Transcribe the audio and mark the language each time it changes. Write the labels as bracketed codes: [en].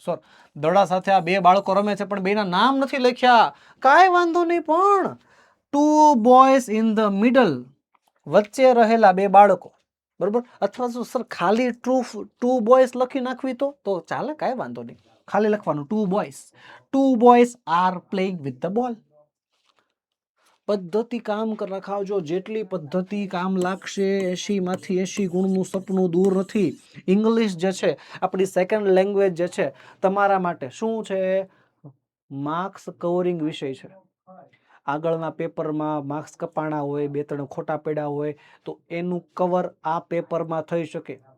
[gu] Sir, દડા સાથે આ બે બાળકો રમે છે પણ બેના નામ નથી લખ્યા. કાંઈ વાંધો નહીં, પણ [en] 2 boys in the middle, [gu] વચ્ચે રહેલા બે બાળકો, બરોબર? અથવા તો સર ખાલી 2 boys લખી નાખવી તો ચાલે, કાંઈ વાંધો નહીં. ખાલી લખવાનું 2 boys. [en] 2 boys are playing with the ball. [gu] પદ્ધતિ કામ રખાવજો. જેટલી પદ્ધતિ કામ લાગશે, 80માંથી 80 ગુણનું સપનું દૂર નથી. ઇંગ્લિશ જે છે આપણી સેકન્ડ લેંગ્વેજ જે છે તમારા માટે શું છે? માર્ક્સ કવરિંગ વિષય છે. આગળના પેપરમાં માર્ક્સ કપાણા હોય, 2-3 ખોટા પડ્યા હોય તો એનું કવર આ પેપરમાં થઈ શકે.